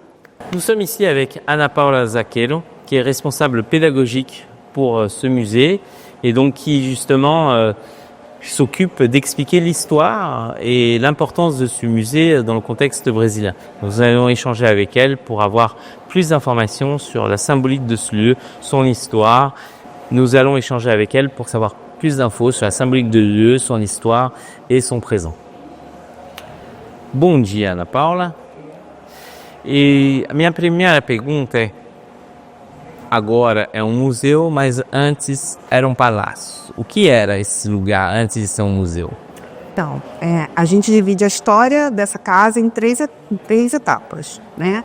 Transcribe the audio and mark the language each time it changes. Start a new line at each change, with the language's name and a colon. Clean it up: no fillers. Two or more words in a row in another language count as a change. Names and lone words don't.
French: Nous sommes ici avec Ana Paula Zaquero, qui est responsable pédagogique pour ce musée et donc qui justement s'occupe d'expliquer l'histoire et l'importance de ce musée dans le contexte brésilien. Nous allons échanger avec elle pour avoir plus d'informations sur la symbolique de ce lieu, son histoire. Nous allons échanger avec elle pour savoir plus d'infos sur la symbolique de lieu, son histoire et son présent.
Portuguese: Bom dia, Ana Paula. E a minha primeira pergunta é: agora é um museu, mas antes era um palácio. O que era esse lugar antes de ser um museu? Então, a gente divide a história dessa casa em três etapas, né?